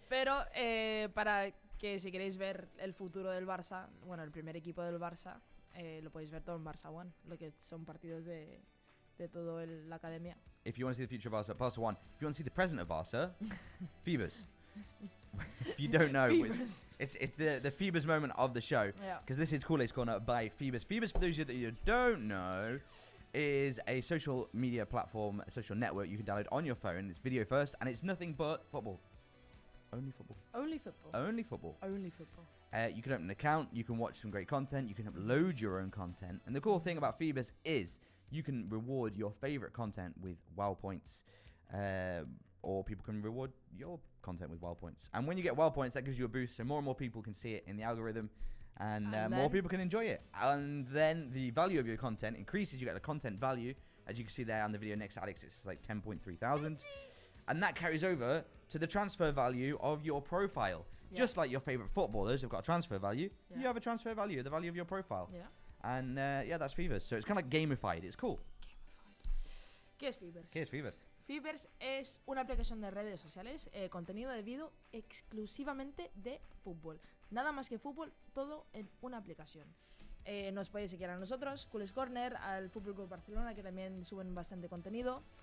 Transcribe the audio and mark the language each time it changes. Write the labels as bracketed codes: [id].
[es] Pero para que si queréis ver el futuro del Barça, bueno, el primer equipo del Barça, lo podéis ver todo en Barça One, lo que son partidos de todo la academia. [en] If you want to see the future of Barça One, if you want to see the present of Barça, Feeberse. If you don't know, it's the Feeberse moment of the show, because this is Culers Corner by Feeberse. Feeberse, for those of you that you don't know, is a social media platform, a social network you can download on your phone. It's video first, and it's nothing but football. Only football. Only football. Only football. Only football. You can open an account, you can watch some great content, you can upload your own content. And the cool thing about Feeberse is you can reward your favorite content with WoW points, or people can reward your content with WoW points. And when you get WoW points, that gives you a boost, so more and more people can see it in the algorithm, and more people can enjoy it. And then the value of your content increases. You get the content value, as you can see there on the video next to Alex, it's like 10.3 thousand. And that carries over to the transfer value of your profile. Yeah. Just like your favorite footballers have got a transfer value, you have a transfer value, the value of your profile. Yeah. And that's Feeberse. So it's kind of like gamified. It's cool. [es] ¿Qué es Feeberse? ¿Qué es Feeberse? Feeberse es una aplicación de redes sociales, contenido de vídeo exclusivamente de fútbol. Nada más que fútbol, todo en una aplicación. Nos podéis seguir a nosotros, Culers Corner, al Fútbol Club Barcelona, que también suben bastante contenido.